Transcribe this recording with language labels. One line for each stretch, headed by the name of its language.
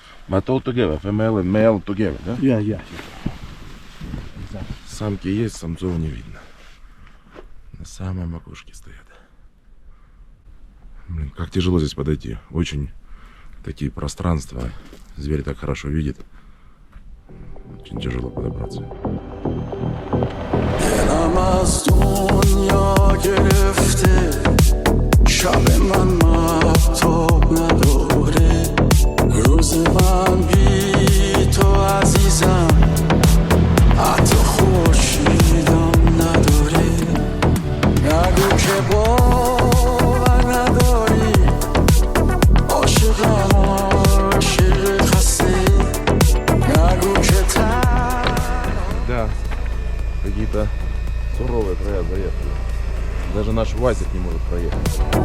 English: But all together, female and male together, да? Yeah.
Russian: Самки есть, самцов не видно. На самой макушке стоят. Блин, как тяжело здесь подойти. Очень такие пространства. Зверь так хорошо видит. Очень тяжело подобраться.
Persian: روز من بی تو عزیزم حتی خورشیدم نداره نگو که باور نداری عاشقم عاشق خسته نگو که
Russian: Да, какие-то суровые края заехали. Даже наш Вазик не может проехать.